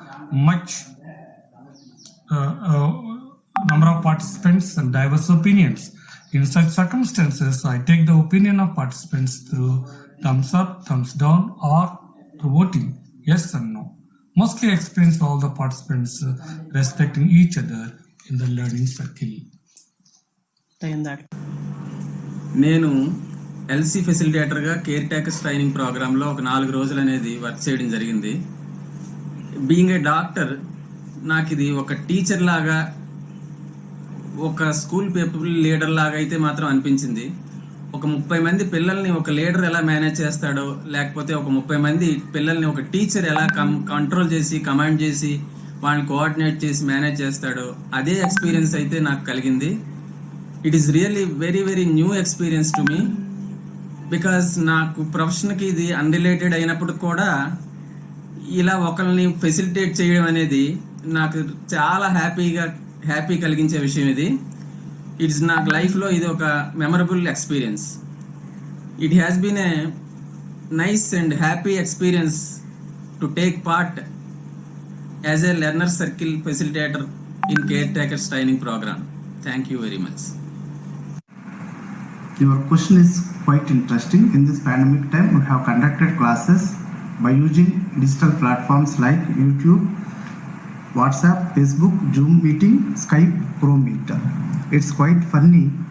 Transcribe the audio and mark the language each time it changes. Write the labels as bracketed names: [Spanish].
[English] Much number of participants and diverse opinions. In such circumstances, I take the opinion of participants through thumbs up, thumbs down, or through voting, yes and no. Mostly I experience all the participants respecting each other in the learning circle. [Telugu] నేను LC ఫెసిలిటేటర్గా care takers training ప్రోగ్రాంలో ఒక 4 రోజులు అనేది work చేయడం జరిగింది. [English] being a doctor, [Telugu] నాకు ఇది ఒక టీచర్ లాగా, ఒక స్కూల్ పీపుల్ లీడర్ లాగా అయితే మాత్రం అనిపించింది. ఒక 30 మంది పిల్లల్ని ఒక లీడర్ ఎలా మేనేజ్ చేస్తాడో, లేకపోతే ఒక 30 మంది పిల్లల్ని ఒక టీచర్ ఎలా కంట్రోల్ చేసి, కమాండ్ చేసి, వాళ్ళని కోఆర్డినేట్ చేసి మేనేజ్ చేస్తాడో, అదే ఎక్స్పీరియన్స్ అయితే నాకు కలిగింది. [English] it is really very very new experience to me, [Telugu] because నాకు ప్రొఫెషన్కి ఇది అన్రిలేటెడ్ అయినప్పుడు కూడా ఇలా ఒకరిని ఫెసిలిటేట్ చేయడం అనేది నాకు చాలా హ్యాపీ కలిగించే విషయం. ఇది ఇట్స్ నాకు లైఫ్లో ఇది ఒక memorable experience. [English] It has been a nice and happy experience to take part as a learner circle facilitator in care takers training programme. Thank you very much. Your question is quite interesting. In this pandemic time, we have conducted classes by using digital platforms like YouTube, WhatsApp, Facebook, Zoom meeting, Skype, Chrome Meet. It's quite funny.